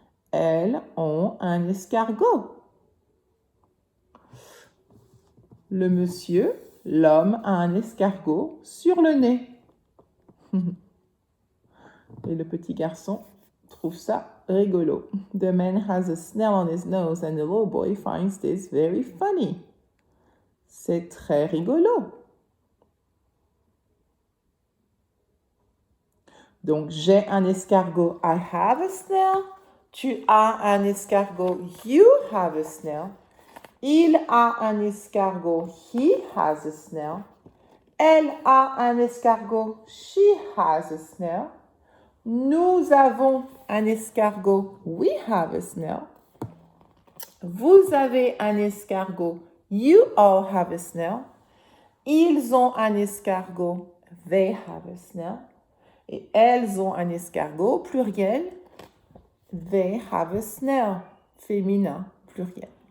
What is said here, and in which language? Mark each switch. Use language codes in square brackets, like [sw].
[fr] Elles ont un escargot. Le monsieur, L'homme a un escargot sur le nez. Et le petit garçon trouve ça rigolo. [en] The man has a snail on his nose and the little boy finds this very funny. [fr] C'est très rigolo. Donc, j'ai un escargot. [en] I have a snail. [fr] Tu as un escargot. [en] You have a snail. [fr] Il a un escargot. [en] He has a snail. [fr] Elle a un escargot. [en] She has a snail. [fr] Nous avons un escargot. [en] We have a snail. [fr] Vous avez un escargot. [en] You all have a snail. [fr] Ils ont un escargot. [en] They have a snail. [fr] Et elles ont un escargot, pluriel. [en] They have a snail, [fr] féminin, pluriel.